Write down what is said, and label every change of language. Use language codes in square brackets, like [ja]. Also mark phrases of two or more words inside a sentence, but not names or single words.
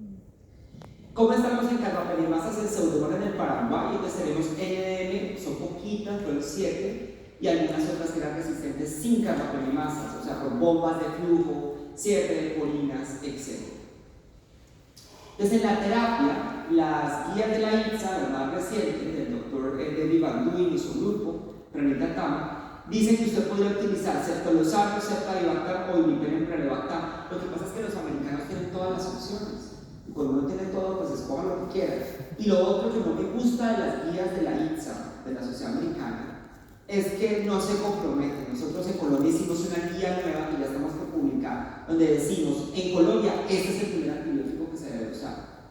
[es] ¿Cómo estamos en carbapenemasas es el Pseudomonas en el Paraguay, entonces tenemos NDM, son poquitas, fueron 7, y algunas otras que eran resistentes sin carbapenemasas, o sea, por bombas de flujo, 7 porinas, etc. Entonces, en la terapia, las guías de la ITSA, la más reciente, del doctor David Van Duyn y su grupo, Pranita Tama, dicen que usted podría utilizar ceftolozano, ceftalibactam o imipenem prelebactam. Lo que pasa es que los americanos tienen todas las opciones. Y cuando uno tiene todo, pues escoja lo que quiera. Y lo otro que no me gusta de las guías de la ITSA, de la Sociedad Americana, es que no se comprometen. Nosotros en Colombia hicimos una guía nueva que ya estamos por publicar, donde decimos, en Colombia, este es el primer antibiótico que se debe usar.